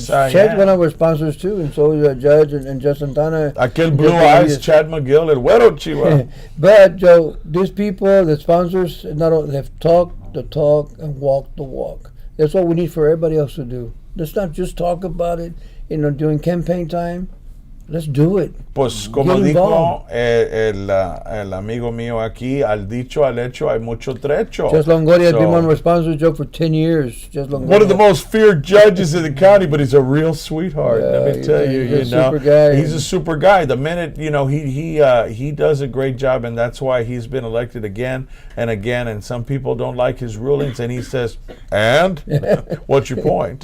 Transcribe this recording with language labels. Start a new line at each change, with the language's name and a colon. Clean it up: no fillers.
English: Chad's one of our sponsors too, and so is Judge and Judge Santana.
Spanish: Aquel
English: blue eyes,
Spanish: Chad McGill, el güero chiva.
English: But Joe, these people, the sponsors, not only have talked the talk and walked the walk. That's what we need for everybody else to do. Let's not just talk about it, during campaign time. Let's do it.
Spanish: Pues como dijo el amigo mío aquí, al dicho, al hecho, hay mucho trecho.
English: Judge Longoria has been one of our sponsors, Joe, for 10 years. One of the most feared judges in the county, but he's a real sweetheart. Let me tell you, he's a super guy. He's a super guy. The minute he does a great job, and that's why he's been elected again and again. And some people don't like his rulings, and he says, "And what's your point?"